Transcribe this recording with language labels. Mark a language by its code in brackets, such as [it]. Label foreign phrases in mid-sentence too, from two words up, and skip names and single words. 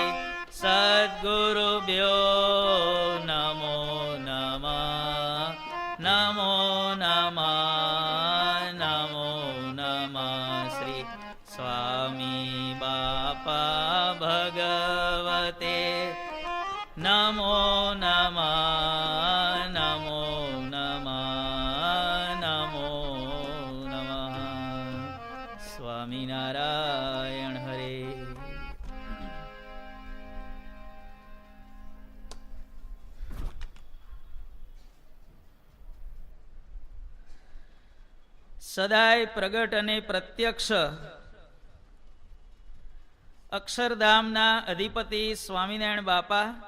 [sa] सद्गुरुभ्यो नमो नमः नमो नमः नमो नमः श्री स्वामी बापा भगवते नमो नमः नमो नमः नमो नमः स्वामीनारायण हरे। [gu] સદાય પ્રગટ અને પ્રત્યક્ષ અક્ષરધામના અધિપતિ સ્વામિનારાયણ બાપા